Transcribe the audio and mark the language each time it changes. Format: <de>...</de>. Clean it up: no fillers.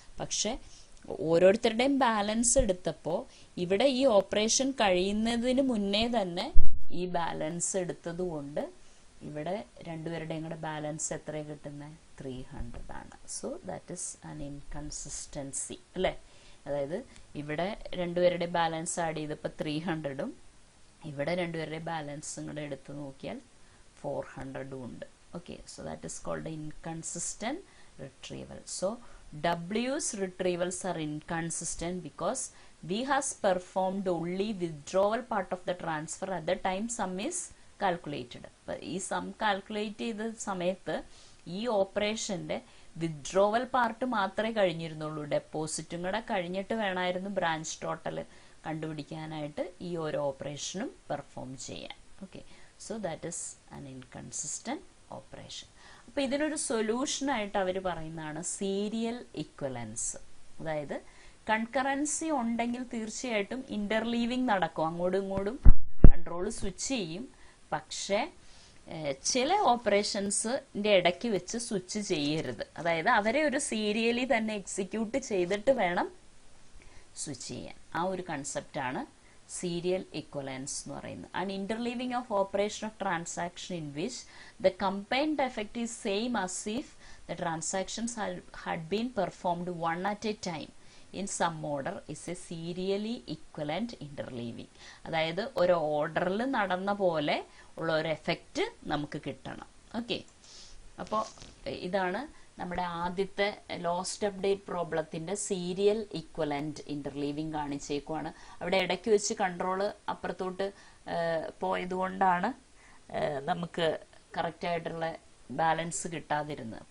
<ml>പക്ഷെ ഓരോരുത്തരുടെയും ബാലൻസ് എടുത്തപ്പോൾ ഇവിടെ ഈ ഓപ്പറേഷൻ കഴിയുന്നതിന് മുന്നേ തന്നെ ഈ ബാലൻസ് എടുത്തത് കൊണ്ട് ഇവിടെ രണ്ടുപേരുടെയും കൂടെ ബാലൻസ് എത്ര കിട്ടുന്നത്? 300 ആണ്.</ml> <en>so that is an inconsistency</en> <ml>അല്ലേ? അതായത് ഇവിടെ രണ്ടുപേരുടെ ബാലൻസ് ആഡ് ചെയ്തപ്പോൾ 300ഉം ഇവിടെ രണ്ടുപേരുടെ ബാലൻസും കൂടെ എടുത്ത് നോക്കിയാൽ 400ഉം ഉണ്ട്.</ml> <en>Okay, so that is called inconsistent retrieval. So W's retrievals are inconsistent because V has performed only withdrawal part of the transfer at the time sum is calculated.</en> <ml>ഈ സം കാൽക്കുലേറ്റ് ചെയ്ത സമയത്ത് ഈ ഓപ്പറേഷന്റെ വിത്ഡ്രോവൽ പാർട്ട് മാത്രമേ കഴിഞ്ഞിരുന്നുള്ളൂ. ഡെപ്പോസിറ്റും കൂടെ കഴിഞ്ഞിട്ട് വേണമായിരുന്നു branch total കണ്ടുപിടിക്കാനായിട്ട് ഈ ഓരോ ഓപ്പറേഷനും പെർഫോം ചെയ്യാൻ.</ml> <en>Okay, so that is an inconsistent operation.</en> <ml>അപ്പോൾ ഇതിനൊരു സൊല്യൂഷനായിട്ട് അവർ പറയുന്നതാണ് സീരിയൽ ഇക്വലൻസ്. അതായത് കൺകറൻസി ഉണ്ടെങ്കിൽ തീർച്ചയായിട്ടും ഇന്റർലീവിങ് നടക്കും, അങ്ങോട്ടും ഇങ്ങോട്ടും കൺട്രോൾ സ്വിച്ച് ചെയ്യും. പക്ഷേ ചില ഓപ്പറേഷൻസിന്റെ ഇടയ്ക്ക് വെച്ച് സ്വിച്ച് ചെയ്യരുത്. അതായത് അവരെ ഒരു സീരിയലി തന്നെ എക്സിക്യൂട്ട് ചെയ്തിട്ട് വേണം സ്വിച്ച് ചെയ്യാൻ. ആ ഒരു കൺസെപ്റ്റാണ് serial equivalence എന്ന് പറയുന്നത്.</ml> <en>An interleaving of operation of transaction in which the combined effect is same as if the transactions had been performed one at a time in some order is a serially equivalent interleaving.</en> <ml>അതായത് ഒരു ഓർഡറിൽ നടന്ന പോലെ ഉള്ള ഒരു effect നമുക്ക് കിട്ടണം. Okay, അപ്പോൾ ഇതാണ് നമ്മുടെ ആദ്യത്തെ lost update പ്രോബ്ലത്തിന്റെ serial equivalent interleaving കാണിച്ചേക്കുവാണ്. അവിടെ ഇടയ്ക്ക് വെച്ച് കൺട്രോൾ അപ്പുറത്തോട്ട് പോയതുകൊണ്ടാണ് നമുക്ക് കറക്റ്റ് ആയിട്ടുള്ള ബാലൻസ് കിട്ടാതിരുന്നത്.</ml>